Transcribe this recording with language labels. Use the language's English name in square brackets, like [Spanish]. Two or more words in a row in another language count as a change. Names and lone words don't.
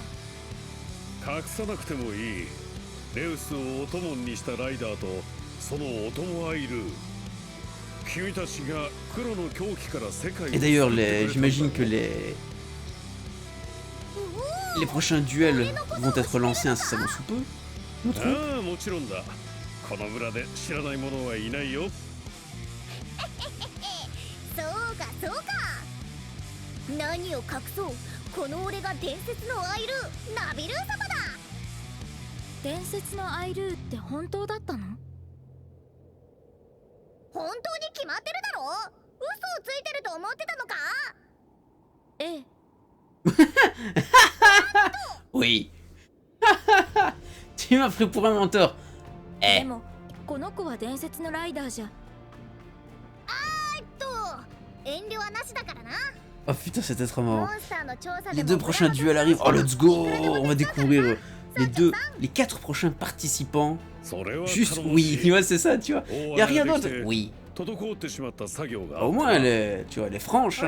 [French] Et d'ailleurs, j'imagine que les prochains duels vont être lancés incessamment sous peu. On trouve. [Japanese] 何を隠そう、この俺が伝説のアイルー、ナビルー様だ。伝説のアイルーって本当だったの？本当に決まってるだろ。嘘をついてると思ってたのか？ええ。 [French] Oui. Tu m'as pris pour un menteur. [Japanese] でもこの子は伝説のライダーじゃ。遠慮はなしだからな。 [French] Oh putain, c'était trop marrant. Les deux prochains duels arrivent. [English] Oh, let's go! [French] On va découvrir les 4 prochains participants. Juste oui, tu vois, c'est ça, tu vois. Y a rien d'autre. Oui. Au moins, elle est, tu vois, elle est franche.